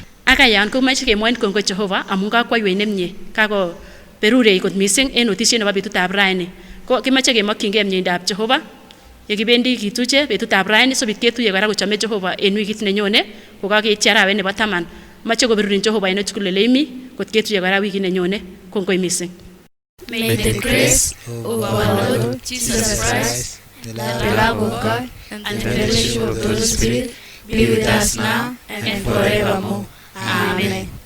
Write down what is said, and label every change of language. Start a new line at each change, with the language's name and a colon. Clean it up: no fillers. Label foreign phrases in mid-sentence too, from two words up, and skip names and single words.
Kipsigis: Akayan komoche kemwoin kongoi Jehova amun kakwaiwei nemie, kakoberurei kot mising en otisiet nebo betutab raini. Ko kimoche kemokyingei mieindab Jehova yekibendi kituche betutab raini sobit ketuye kora kochome Jehova en wikit nenyone kokakeityi arawet nebo 10. Moche koberurin Jehova en tugul ole imi kot ketuye kora wikit nenyone. Kongoi mising.
English: May the grace of our Lord Jesus Christ, the love of God, and the fellowship of the Holy Spirit be with us now and forevermore. Amen.